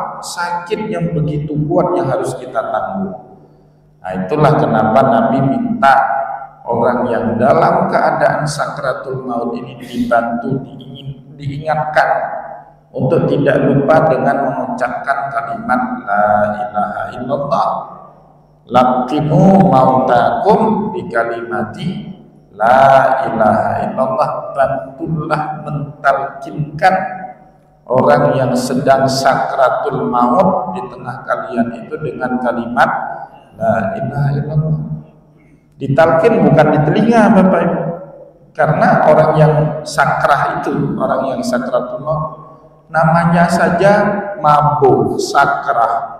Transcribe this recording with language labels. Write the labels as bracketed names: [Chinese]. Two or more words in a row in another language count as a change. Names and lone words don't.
[Indonesian] Sakit yang begitu kuat yang harus kita tanggung. Nah, itulah kenapa Nabi minta orang yang dalam keadaan sakratul maut ini dibantu, diingatkan untuk tidak lupa dengan mengucapkan kalimat [Arabic] لا إله إلا الله. لقنوا موتاكم بكلمة لا إله إلا الله. [Indonesian] Bantulah mentalkinkan orang yang sedang sakratul maut di tengah kalian itu dengan kalimat [Arabic] لا إله إلا الله. [Indonesian] Ditalkin bukan di telinga Bapak Ibu, karena orang yang sakrah itu, orang yang sakratul maut, namanya saja mabuk, sakrah.